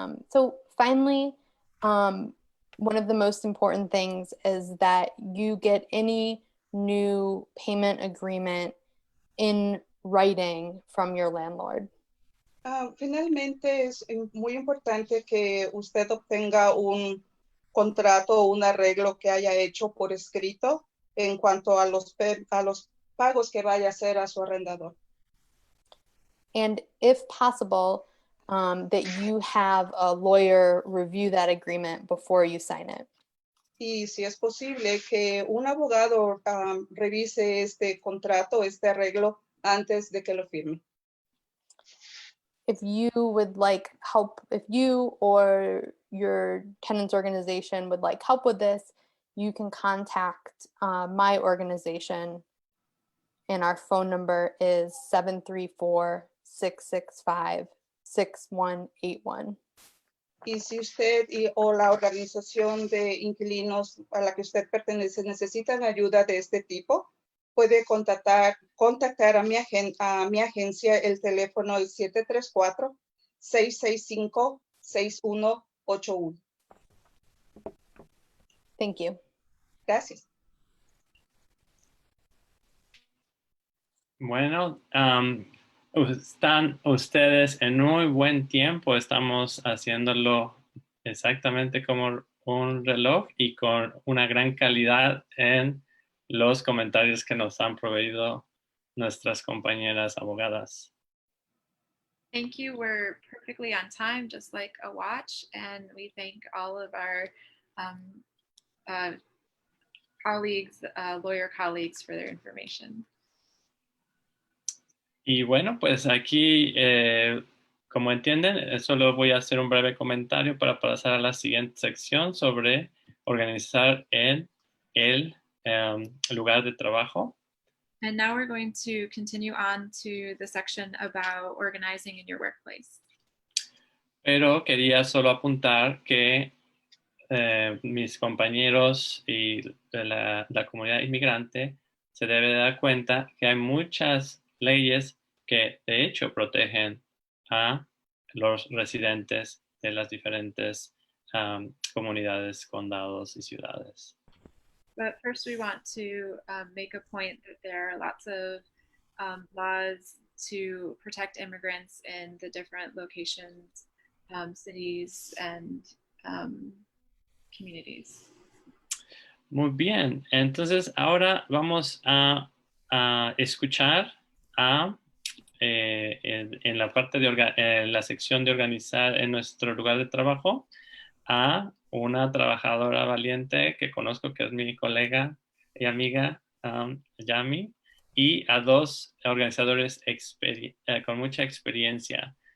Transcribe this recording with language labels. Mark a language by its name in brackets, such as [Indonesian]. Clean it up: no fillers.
[English] So finally, one of the most important things is that you get any new payment agreement in writing from your landlord. [Spanish] Finalmente, es muy importante que usted obtenga un contrato o un arreglo que haya hecho por escrito en cuanto a los pagos que vaya a hacer a su arrendador. [English] And if possible, that you have a lawyer review that agreement before you sign it. [Spanish] Y si es posible que un abogado revise este contrato, este arreglo, antes de que lo firme. [English] If you would like help, if you or your tenants organization would like help with this, you can contact my organization, and our phone number is 734-665-6181. [Spanish] Y si usted o la organización de inquilinos a la que usted pertenece necesitan ayuda de este tipo, puede contactar a mi agencia. El teléfono es 734-665-6181. [English] Thank you. [Spanish] Gracias. Bueno, están ustedes en muy buen tiempo. Estamos haciéndolo exactamente como un reloj y con una gran calidad en los comentarios que nos han proveído nuestras compañeras abogadas. [English] Thank you. We're perfectly on time, just like a watch. And we thank all of our colleagues, lawyer colleagues, for their information. [Spanish] Y bueno, pues aquí, como entienden, solo voy a hacer un breve comentario para pasar a la siguiente sección sobre organizar en el lugar de trabajo. [English] And now we're going to continue on to the section about organizing in your workplace. [Spanish] Pero quería solo apuntar que mis compañeros y de la comunidad inmigrante se debe dar cuenta que hay muchas leyes que de hecho protegen a los residentes de las diferentes comunidades, condados y ciudades. [English] But first we want to make a point that there are lots of laws to protect immigrants in the different locations, cities, and communities. [Spanish] Muy bien, entonces ahora vamos a escuchar en la parte de la sección de organizar en nuestro lugar de trabajo a una trabajadora valiente que conozco que es mi colega y amiga Yami, y a dos organizadores con mucha experiencia.